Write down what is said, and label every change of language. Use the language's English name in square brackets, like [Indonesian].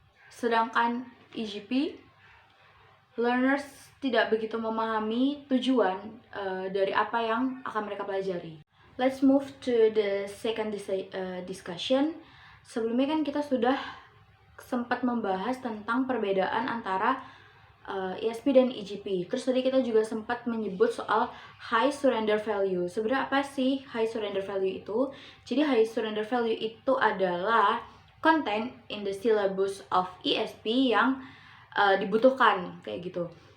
[Indonesian] Sedangkan EGP, learners tidak begitu memahami tujuan dari apa yang akan mereka pelajari. [English] Let's move to the second discussion. [Indonesian] Sebelumnya kan kita sudah sempat membahas tentang perbedaan antara ESP dan EGP. Terus tadi kita juga sempat menyebut soal high surrender value. Sebenarnya apa sih high surrender value itu? Jadi high surrender value itu adalah [English] content in the syllabus of ESP [Indonesian] yang dibutuhkan kayak gitu.